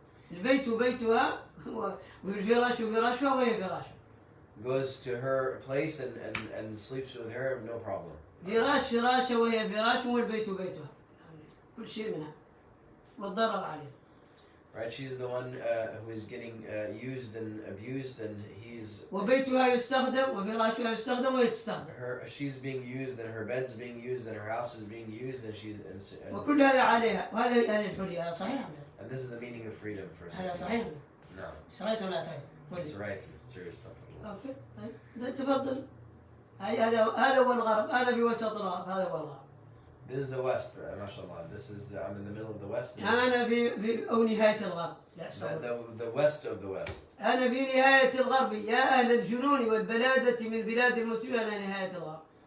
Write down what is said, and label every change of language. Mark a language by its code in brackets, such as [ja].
[ar] البيت بيتها والفراش فراشها وهي فراشها. [en] Goes to her place and sleeps with her, no problem. [ar] فراشها وهي فراشها والبيت بيتها. كل شيء منها. والضرر عليه. [en] Right, she's the one who is getting used and abused, and he's. [ar] وبيتها يستخدم وفراشها يستخدم ويتستخدم. [en] She's being used, and her bed's being used, and her house is being used, and she's. [ar] وكل هذا عليها، وهذه الحرية، هذا صحيح. [en] And this is the meaning of freedom for. [ar] هذا صحيح. [en] No. [ar] صحيح ولا صحيح؟ [en] It's right. It's true stuff. [ar] أوكي، طيب، تفضل. هذا هو الغرب، أنا في وسط الغرب، هذا هو الغرب. [en] This is the West, mashallah. This is I'm in the middle of the West. [ar] أنا في أو نهاية الغرب. [en] The West of the West. [ar] أنا في نهاية الغرب، يا أهل الجنون والبلادة من بلاد المسلمين أنا نهاية الغرب.